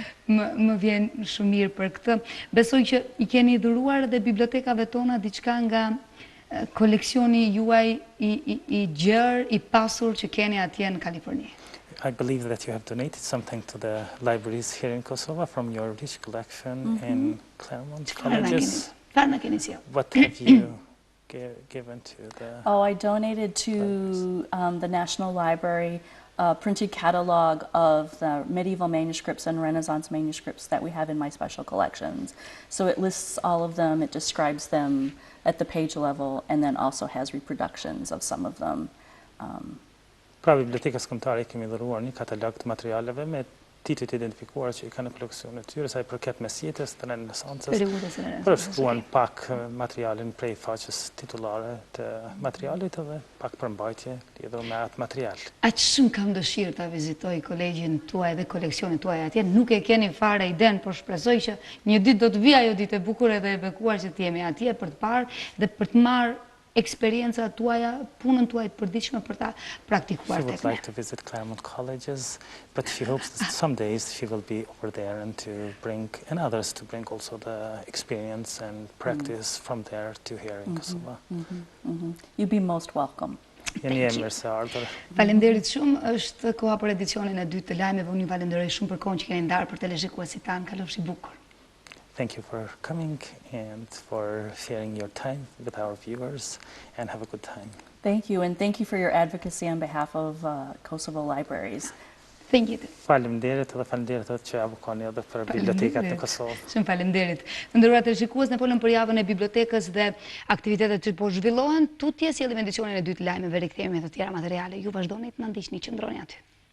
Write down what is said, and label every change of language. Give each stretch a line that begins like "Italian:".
Albanian: Më vjen shumë mirë për këtë. Besoj që i keni dhuruar edhe bibliotekave tona diçka nga koleksioni juaj i gjerë, i pasur që keni atje në Kaliforni?
English: I believe that you have donated something to the libraries here in Kosovo from your rich collection in Claremont colleges. What have you given to the... Oh, I donated to the National Library a printed catalog of the medieval manuscripts and Renaissance manuscripts that we have in my special collections. So it lists all of them, it describes them at the page level, and then also has reproductions of some of them.
Albanian: Pra bibliotekës kombëtare kemi dhëruar një katalog të materialeve me titujt identifikuar që i kanë në koleksionet tyre, sa i përket mesjetës të Renesancës. Përshkruan pak materialin prej faqes titulare të materialit edhe pak përmbajtje lidhur me atë material. Aq shumë kam dëshirë ta vizitoj kolegjin tuaj dhe koleksionin tuaj atje. Nuk e keni fare iden, por shpresoj që një ditë do të vi ajo ditë e bukur edhe e bekuar që të jemi atje për të parë dhe për të marrë eksperienca tuaja, punën tuaj të përditshme për ta praktikuar tek ne.
English: She would like to visit Claremont colleges, but she hopes that some days she will be over there and to bring, and others to bring also the experience and practice from there to here in Kosovo. You'd be most welcome.
Albanian: Jeni mirë se ardhur. Faleminderit shumë, është koha për edicionin e dytë të lajmeve. Unë ju falenderoj shumë për kohën që keni ndarë për televizikuesit tanë. Kalofshi bukur.
English: Thank you for coming and for sharing your time with our viewers, and have a good time. Thank you, and thank you for your advocacy on behalf of Kosovo libraries. Thank you.
Albanian: Faleminderit edhe faleminderit edhe që avokoni edhe për bibliotekat në Kosovë. Shumë faleminderit. Nderuar televizikues, ne folëm për javën e bibliotekës dhe aktivitetet që po zhvillohen. Tutje sjellim edicionin e dytë të lajmeve, rikthehemi me të tjera materiale. Ju vazhdoni të na ndiqni, qëndroni aty.